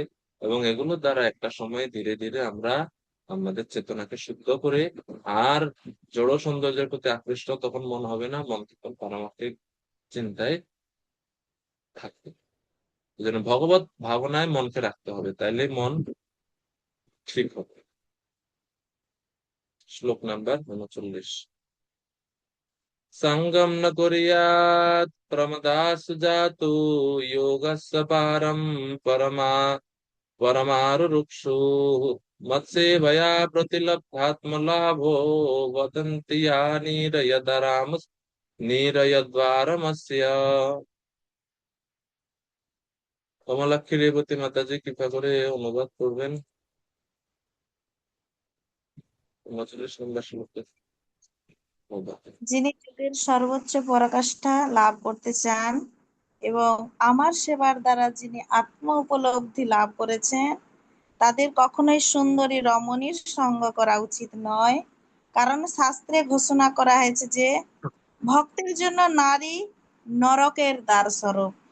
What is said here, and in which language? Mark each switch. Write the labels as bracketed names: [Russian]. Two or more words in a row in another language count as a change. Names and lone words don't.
[Bangla] এবং এগুলোর দ্বারা একটা সময় ধীরে ধীরে আমরা আমাদের চেতনাকে শুদ্ধ করে, আর জড় সৌন্দর্যের প্রতি আকৃষ্ট তখন মন হবে না, মন তখন পারমার্থিক চিন্তায় থাকবে। এই জন্য ভগবত ভাবনায় মনকে রাখতে হবে, তাইলে মন ঠিক হবে। শ্লোক নাম্বার 39। [Sanskrit] संगम न कुर्यात् प्रमदासु जातु योगस्य पारं परमा परमारुरुक्षु मत्सेवया प्रतिलब्धात्मलाभो वदन्ति या नीरयद्वारमस्य। [Bangla] কমলাক্ষী রেবতী মাতাজি কৃপা করে অনুবাদ করবেন 39 নম্বর শ্লোকে। যিনি যুগের সর্বোচ্চ পরাকাষ্ঠা লাভ করতে চান এবং আমার সেবার দ্বারা যিনি আত্ম উপলব্ধি লাভ করেছেন, তাদের কখনোই সুন্দরী রমণীর সঙ্গ করা উচিত নয়, কারণ শাস্ত্রে ঘোষণা করা হয়েছে যে ভক্তের জন্য নারী নরকের দ্বার স্বরূপ।